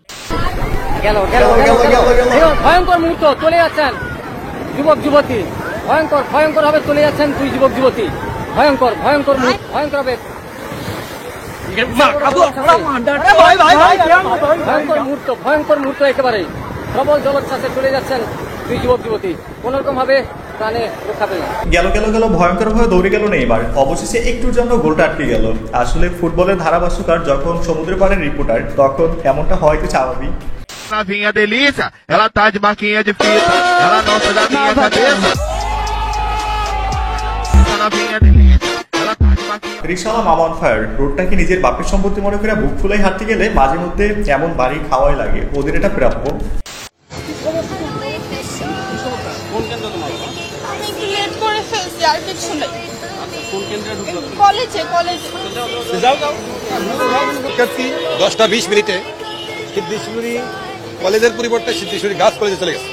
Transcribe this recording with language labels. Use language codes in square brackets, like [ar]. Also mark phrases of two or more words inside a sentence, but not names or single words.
[bn] ভয়ঙ্কর মুহূর্ত চলে যাচ্ছেন যুবক যুবতী, ভয়ঙ্কর ভয়ঙ্কর ভাবে চলে যাচ্ছেন দুই যুবক যুবতী, ভয়ঙ্কর ভয়ঙ্কর ভয়ঙ্কর হবে ভয়ঙ্কর মুহূর্ত একেবারে প্রবল জলোচ্ছ্বাসে চলে যাচ্ছেন দুই যুবক যুবতী, কোন রকম ভাবে প্রাণে রক্ষা পেল। গেল গেল গেল ভয়ঙ্কর ভাবে দৌড়ে গেল নেইমার, অবশেষে একটুর জন্য গোলটা আটকে গেল। আসলে ফুটবলের ধারাভাষ্যকার যখন সমুদ্র পাড়ের রিপোর্টার, তখন এমনটা হয়তো স্বাভাবিক। [pt] Novinha delícia, ela tá de marquinha de fita, ela não sai da minha cabeça. Novinha delícia, ela tá de marquinha. [bn] রিকশাওয়ালা মামা [en] on fire, [bn] রোডটাকে নিজের বাপের সম্পত্তি মনে করে বুক ফুলাই হাঁটতে গেলে মাঝে মধ্যে এমন বাড়ি খাওয়াই লাগে, ওদের এটা প্রাপ্য। দশটা 20 মিনিটে সিদ্ধেশ্বরী কলেজের পরিবর্তে সিদ্ধেশ্বরী গাছ কলেজে চলে গেছে।